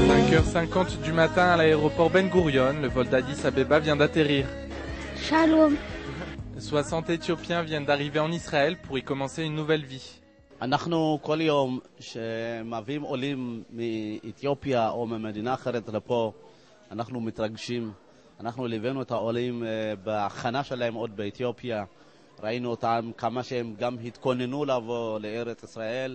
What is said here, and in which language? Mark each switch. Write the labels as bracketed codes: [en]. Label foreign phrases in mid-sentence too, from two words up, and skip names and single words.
[fr] 5h50 du matin à l'aéroport Ben Gurion, le vol d'Addis Abeba vient d'atterrir. Shalom. 60 Éthiopiens viennent d'arriver en Israël pour y commencer une nouvelle vie. [he] אנחנו כל יום שמביאים עולים מאתיופיה או ממדינה אחרת לפה, אנחנו מתרגשים. אנחנו ליווינו את העולים בהכנה שלהם עוד באתיופיה. ראינו אותם כמה שהם גם התכוננו לבוא לארץ ישראל.